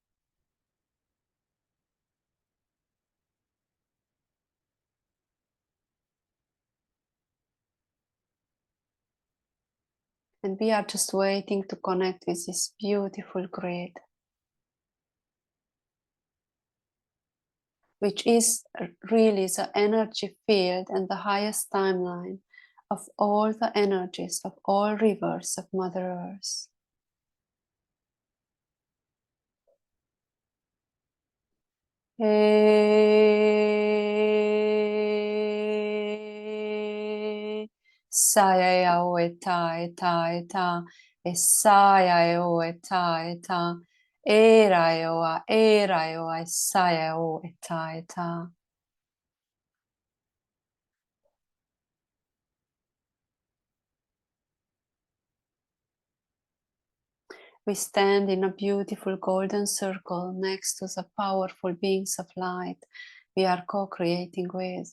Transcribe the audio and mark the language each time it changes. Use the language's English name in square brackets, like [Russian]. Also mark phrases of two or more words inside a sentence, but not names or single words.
[English] And we are just waiting to connect with this beautiful grid, which is really the energy field and the highest timeline of all the energies of all rivers of Mother Earth. Saya o eta eta eta esaya o eta eta era o saya o eta eta. We stand in a beautiful golden circle next to the powerful beings of light we are co-creating with.